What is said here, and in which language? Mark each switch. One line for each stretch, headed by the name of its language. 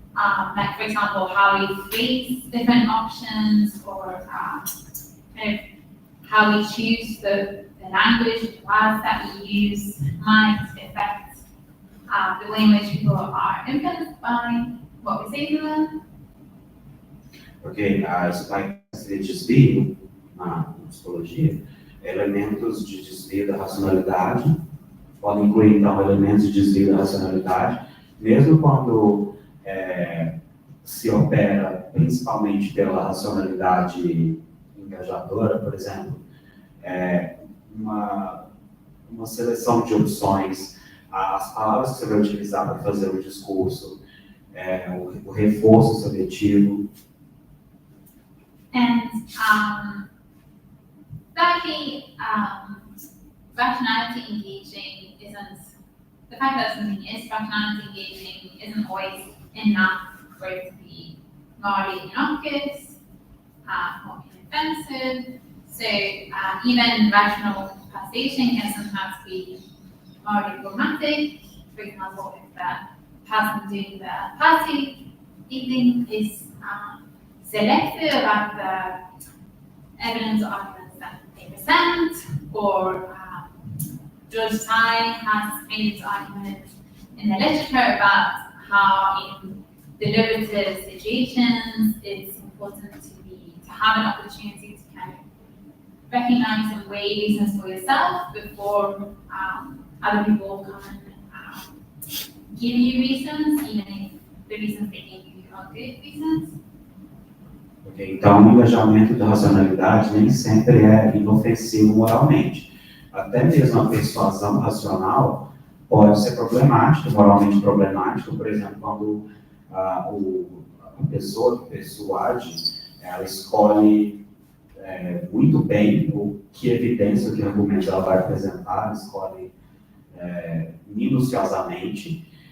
English: Like, for example, how we face different options, or kind of how we choose the language, the words that we use might affect the way in which people are influenced by what we say to them.
Portuguese: Ok, isso vai ser desvio na psicologia, elementos de desvio da racionalidade, podem incluir, então, elementos de desvio da racionalidade, mesmo quando se opera principalmente pela racionalidade engajadora, por exemplo, uma seleção de opções, as palavras que você vai utilizar para fazer o discurso, o reforço subjetivo.
English: And thirdly, rationality engaging the fact that something is rationality engaging isn't always enough for it to be morally innocuous or inoffensive. So even rational persuasion can sometimes be morally problematic. For example, if the person doing the party evening is selective about the evidence or arguments that they present, or George Tsai has made his argument in the literature about how in deliberative situations it's important to have an opportunity to kind of recognize and weigh reasons for yourself before other people come and give you reasons, even if the reasons they give you are good reasons.
Portuguese: Okay, então, o engajamento da racionalidade nem sempre é inofensivo moralmente. Até mesmo a persuasão racional pode ser problemática, moralmente problemática, por exemplo, quando a pessoa que persuade, ela escolhe muito bem o que evidência, o que argumento ela vai apresentar, escolhe minuciosamente.